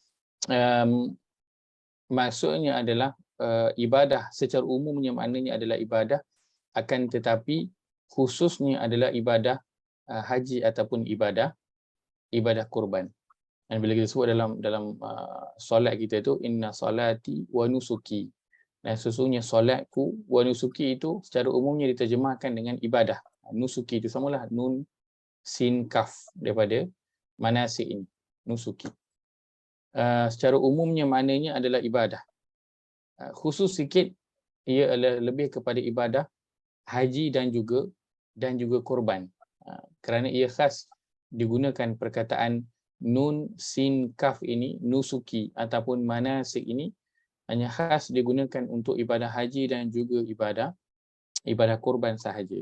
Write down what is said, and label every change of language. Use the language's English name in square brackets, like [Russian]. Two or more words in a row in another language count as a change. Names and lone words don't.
[Malay] Maksudnya adalah ibadah secara umumnya maknanya adalah ibadah, akan tetapi khususnya adalah ibadah haji ataupun ibadah kurban. Dan bila kita sebut dalam solat kita tu, [Arabic] إن صلاتي ونسكي. [Malay] Dan sesungguhnya solatku [Arabic] ونسكي [Malay] itu secara umumnya diterjemahkan dengan ibadah. Nusuki itu samalah [Arabic] نون سين كاف [Malay] daripada manasik ini, nusuki. Secara umumnya maknanya adalah ibadah. Khusus sikit ia adalah lebih kepada ibadah haji dan juga korban. Kerana ia khas digunakan perkataan [Arabic] نون سين كاف [Malay] ini, nusuki ataupun manasik ini hanya khas digunakan untuk ibadah haji dan juga ibadah korban sahaja.